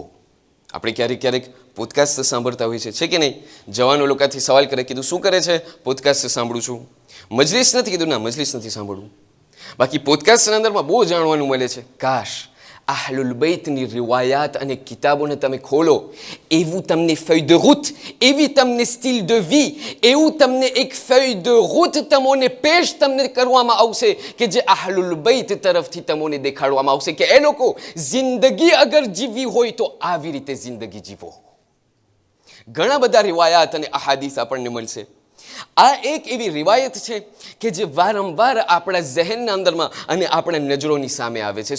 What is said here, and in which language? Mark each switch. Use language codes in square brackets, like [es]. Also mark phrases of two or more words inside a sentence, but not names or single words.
[gu] આપણે ક્યારેક ક્યારેક પોડકાસ્ટ સાંભળતા હોય છે કે નહીં? જવાનો લોકોથી સવાલ કરે, કીધું શું કરે છે? પોડકાસ્ટ સાંભળું છું. મજલિસ નથી? કીધું ના, મજલિસ નથી સાંભળવું. બાકી પોડકાસ્ટના અંદરમાં બહુ જાણવાનું મળે છે. કાશ આહલુલ બૈતની રિવાયાત અને કિતાબોને તમે ખોલો, એવું તમને [fr] feuille de route, [gu] એવી તમને [fr] style de vie, [gu] એવું તમને એક [fr] feuille de route [gu] તમને પેશ તમને કરવામાં આવશે કે જે આહલુલ બૈત તરફથી તમને દેખાડવામાં આવશે કે એ લોકો જિંદગી અગર જીવવી હોય તો આવી રીતે જિંદગી જીવો. ઘણા બધા રિવાયાત અને અહાદીસ આપણને મળશે. આ એક એવી રિવાયત છે કે જે વારંવાર આપણા ઝહેનના અંદરમાં અને આપણા નજરોની સામે આવે છે.